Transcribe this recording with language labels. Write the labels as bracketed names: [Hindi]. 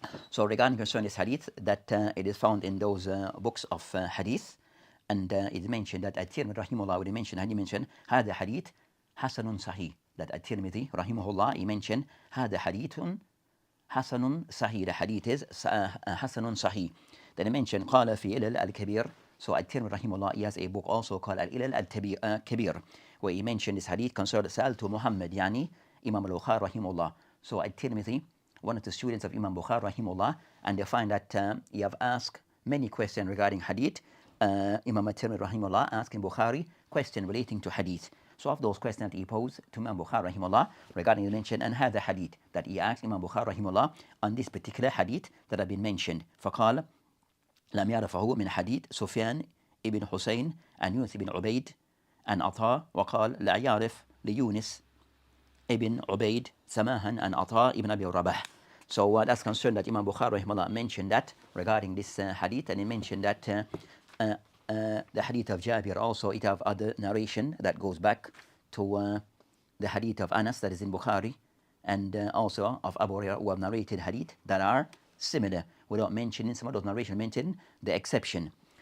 [English] So regarding concerning this hadith, that it is found in those books of hadith, and it mentioned that At-Tirmidhi rahimahullah, when he mentioned هذا hadith Hasanun Sahih, that At-Tirmidhi rahimahullah, he mentioned هذا hadithun Hasanun Sahih, the hadith is Hasanun Sahih. Then he mentioned [Arabic] قال في إلل الكبير. [English] So At-Tirmidhi rahimahullah, he has a book also called Al-Ilal al-Kabir, where he mentioned this hadith concerning Sa'altu Muhammad, yani Imam al-Bukhari rahimahullah. So at-Tirmidhi, one of the students of Imam Bukhari rahimahullah, and they find that he have asked many questions regarding hadith. Imam at-Tirmidhi rahimahullah asking Bukhari question relating to hadith. So of those questions that he posed to Imam Bukhari rahimahullah regarding the mention and had the hadith that he asked Imam Bukhari rahimahullah on this particular hadith that have been mentioned. [Arabic] فقال لم يعرفه من حديث سفيان ابن حسين عن يونس بن عبيد عن عطاء وقال لا يعرف ليونس ابن عبيد سماها عن عطاء ابن أبي رباح. [English] So that's concerned that Imam Bukhari rahimahullah mentioned that regarding this hadith, and he mentioned that the hadith of Jabir also, it have other narration that goes back to the hadith of Anas that is in Bukhari, and also of Abu Hurairah, who have narrated hadith that are similar without mentioning some of those narrations mentioned the exception.